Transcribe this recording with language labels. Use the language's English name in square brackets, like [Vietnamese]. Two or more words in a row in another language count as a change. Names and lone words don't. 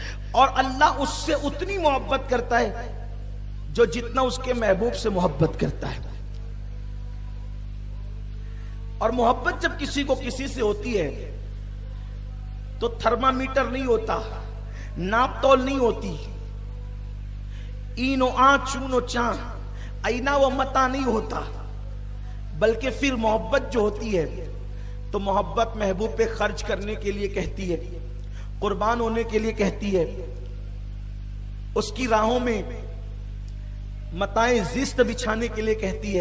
[Urdu] اور اللہ اس سے اتنی محبت کرتا ہے جو جتنا اس کے محبوب سے محبت کرتا ہے. اور محبت جب کسی کو کسی سے ہوتی ہے تو تھرمامیٹر نہیں ہوتا, ناپ تول نہیں ہوتی, [Persian] این و آن چون و چاں, [Urdu] اینا و متا نہیں ہوتا, بلکہ پھر محبت جو ہوتی ہے تو محبت محبوب پہ خرچ کرنے کے لیے کہتی ہے, قربان ہونے کے لیے کہتی ہے, اس کی راہوں میں متائیں زیست بچھانے کے لیے کہتی ہے.